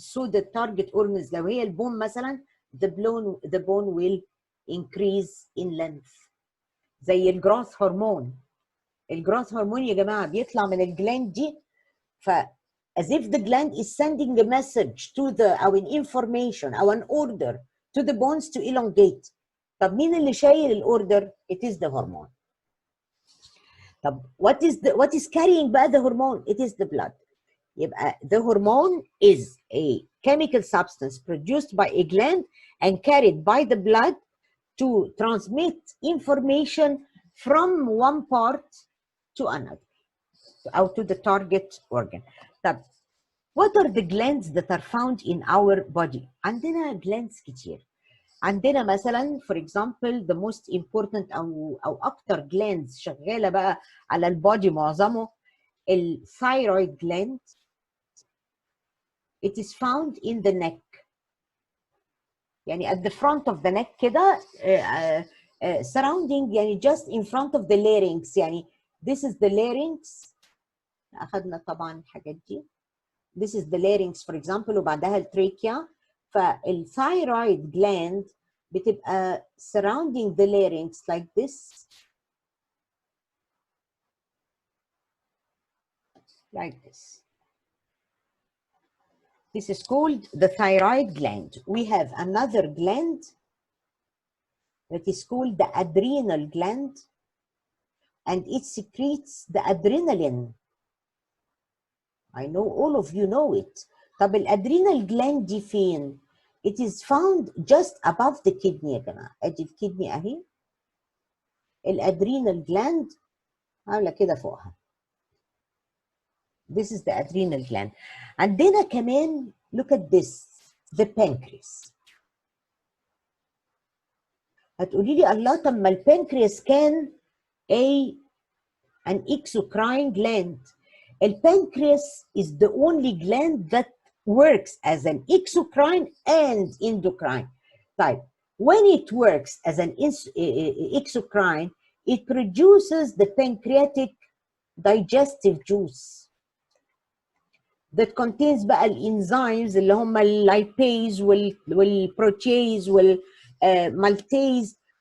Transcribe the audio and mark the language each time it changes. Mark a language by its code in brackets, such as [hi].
[en] So the target organs, [ar] لو هي البون مثلا, [en] the bone will increase in length. [ar] زي الجروث هرمون. الجروث هرمون يا جماعة بيطلع من الجلاند دي, [en] as if the gland is sending a message to أو an information أو an order to the bones to elongate. [ar] طب مين اللي شايل الأوردر؟ [en] It is the hormone. طب what is carrying بقى the hormone? It is the blood. يبقى the hormone is a chemical substance produced by a gland and carried by the blood to transmit information from one part to another, or to the target organ. طب what are the glands that are found in our body? [ar] عندنا glands كتير. عندنا مثلا [en] for example the most important [ar] او اكتر glands شغاله بقى على البودي معظمه الثايرويد gland. [en] It is found in the neck. يعني at the front of the neck كده surrounding يعني just in front of the larynx. يعني this is the larynx. [ar] أخذنا طبعا الحاجات دي. [en] This is the larynx for example [ar] وبعدها التريكيا. فالثايرويد gland بتبقى [en] surrounding the larynx like this. Like this. This is called the thyroid gland. We have another gland that is called the adrenal gland, and it secretes the adrenaline. I know all of you know it. [ar] طب الادرينال gland دي فين؟ [en] It is found just above the kidney يا جماعة. [ar] ادي الكدني اهي. الادرينال gland عاملة كده فوقها. [en] This is the adrenal gland. [ar] عندنا كمان [en] look at this, the pancreas. [ar] هتقولي لي الله طب ما البنكرياس كان an exocrine gland. [en] البنكرياس is the only gland that works as an exocrine and endocrine. طيب when it works as an exocrine it produces the pancreatic digestive juice that contains [ar] بقى الانزيمز اللي هم اللايبيز والبروتيز والمالتيز.